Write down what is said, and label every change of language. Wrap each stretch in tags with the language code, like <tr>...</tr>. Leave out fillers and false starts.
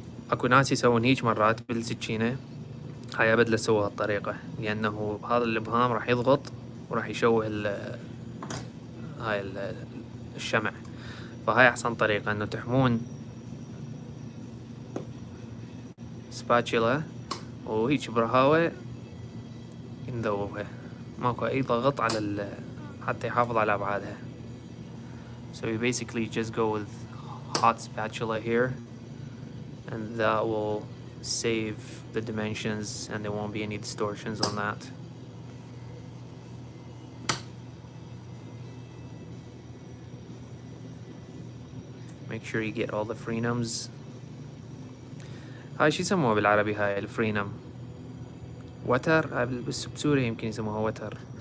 <ar>اكو ناس يسوون هيج مرات بالسكينة، هاي ابد لا سووا هالطريقة، لانه هذا الابهام راح يضغط وراح يشوه هاي الشمع. فهاي احسن طريقة، انه تحمون سباتشيلا وهيج برهاوة نذوبها، ماكو اي ضغط على حتى يحافظ على ابعادها.</ar> <en>So you basically just go with hot spatula here, and that will save the dimensions and there won't be any distortions on that. Make sure you get all the frenums.</en> <ar>هاي شو يسموها بالعربي هاي الفرينم؟ وتر؟ هاي بس بسوريا يمكن يسموها وتر.</ar>